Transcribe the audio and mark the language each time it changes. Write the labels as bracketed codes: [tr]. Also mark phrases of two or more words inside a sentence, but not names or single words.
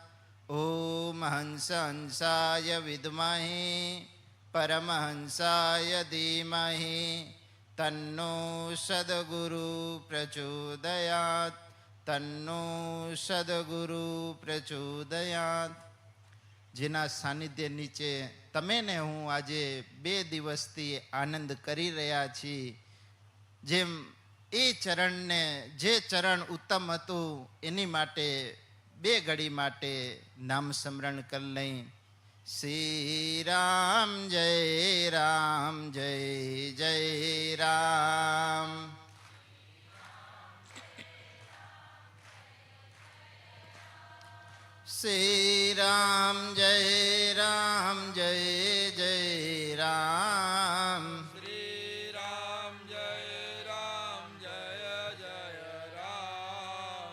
[sa] ॐ हंसाय विद्महे परमहंसाय धीमहि तन्नो सद्गुरु प्रचोदयात् तन्नो सद्गुरु प्रचोदयात्। [gu] જેના સાનિધ્ય નીચે તમે ને હું આજે 2 દિવસથી આનંદ કરી રહ્યા છીએ, જેમ એ ચરણને જે ચરણ ઉત્તમ હતું એની માટે 2 ઘડી માટે નામ સ્મરણ કરી લઈ। [sa] श्री राम जय राम जय जय राम। श्री राम जय जय राम। श्री राम जय जय राम।